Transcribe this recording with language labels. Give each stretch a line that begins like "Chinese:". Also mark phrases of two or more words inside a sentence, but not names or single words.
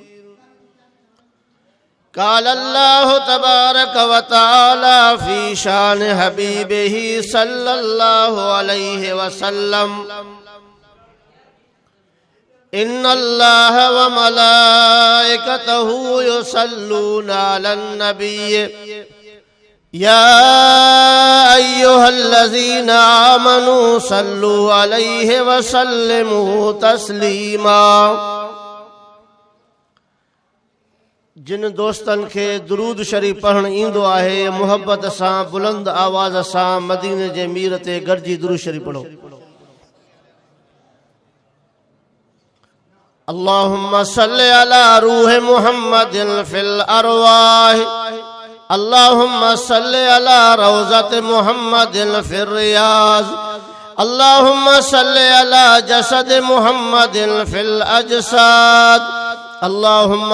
Arabic: قال الله تبارك وتعالى في شان حبيبه صلى الله عليه وسلم إن الله وملائكته يصلون على النبي يا أيها الذين آمنوا صلوا عليه وسلموا تسليما.
Sindhi: जिन दोस्तन के दुरूद शरीफ पढ़ण इंदो आहे मोहब्बत सां बुलंद आवाज सां मदीने जे मीर ते गरजी दुरूद शरीफ पढ़ो.
Arabic: اللهم صل على روح محمد في الأرواح اللهم صل على روضة محمد في رياض اللهم صل على جسد محمد في الأجساد اللهم